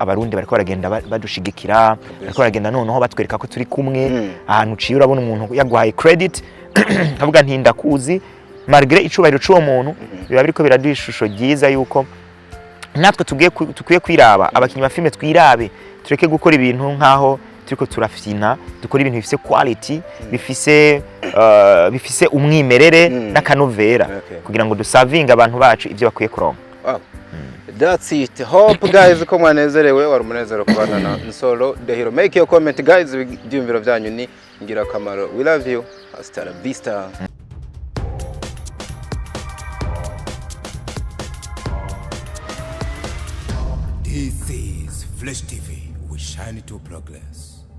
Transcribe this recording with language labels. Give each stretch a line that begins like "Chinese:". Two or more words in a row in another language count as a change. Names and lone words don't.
Rundi: abarundi bariko baragenda badushigikira bariko baragenda noneho batwereka ko turi kumwe ahantu ciye urabona umuntu yaguhaye credit avuga nti ndakuzi malgré icubahiro c'uwo muntu biba biriko biraduha ishusho ryiza yuko natwe tukwiye kwiraba abakinyi ba filme twirabe tureke gukora ibintu nkaho turiko turafina dukora ibintu bifise quality bifise umwimerere n'akanovera kugira ngo dusavinga abantu bacu ivyo bakwiye kuronka.
English: That's it. Hope guys
Rundi: ko mwanezerewe wari umunezero kubana na Nsoro
English: the hero. Make your comment guys
Rundi: ibyumviro byanyu ni ngira kamaro.
English: We love you.
Spanish: Hasta la vista.
English: This is Flash TV. We shine to progress.